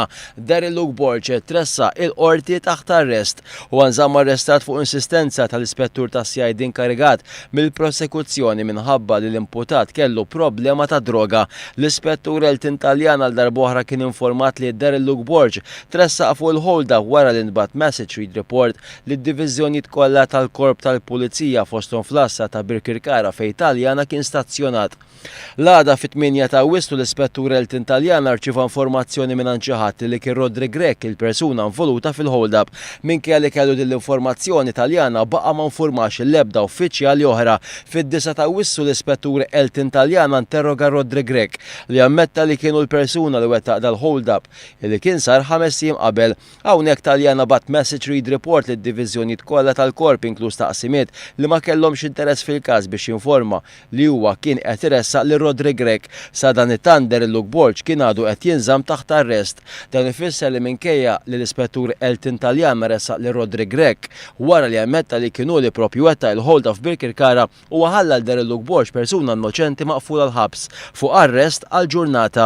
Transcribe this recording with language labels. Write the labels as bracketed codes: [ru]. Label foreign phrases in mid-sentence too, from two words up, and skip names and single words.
[mt] Daryl Luke Borg tressa il-qorti taħt arrest u nżamm arrestat fuq insistenza tal-Ispettur tas-CID inkarigat mill-prosekuzzjoni minħabba li l-imputat kellu problema ta' droga. L-Ispettur Eltin Taljana għal darb'oħra kien informat li Daryl Luke Borg tressaq fuq il-hold-up wara li nbagħat [en] message read report [mt] li d-diviżjonijiet kollha tal-Korp tal-Pulizija fosthom fl-assa ta' Birkirkara fejn Taljana kien stazzjonat. L-għada fit-8 ta' Wissu l-Ispettur Eltin Taljana rċieva informazzjoni minn xi ħadd li kien Rodri Grek il-persuna involuta fil-hold-up. Minkejja li kellu din l-informazzjoni Taljana baqa' ma nfurmax l-ebda uffiċjali oħra. Fid-9 ta' Wissu l-Ispettur Eltin Taljana interroga Rodri Grek li ammetta li kienu l-persuna li wettaq dal-hold-up li kien sar 5 ijiem qabel. Hawnhekk Taljana bat [en] message read report [mt] lid-diviżjonijiet kollha tal-Korp inkluż taqsimiet li ma kellhomx interess fil-każ biex jinforma li huwa kien qed iressaq lil Rodri Grek. Sa dan it-tant Daryl Luke Borg kien għadu qed jinżamm taħt arrest. Dan ifisser li minkejja li l-Ispettur Eltin Taljana ressaq lil Rodri Grek wara li ammetta li kienu li propju wettaq il-hold-up f'Birkirkara u ħalla l-Daryl Luke Borg persuna innoċenti maqfula l-ħabs fuq arrest għal ġurnata.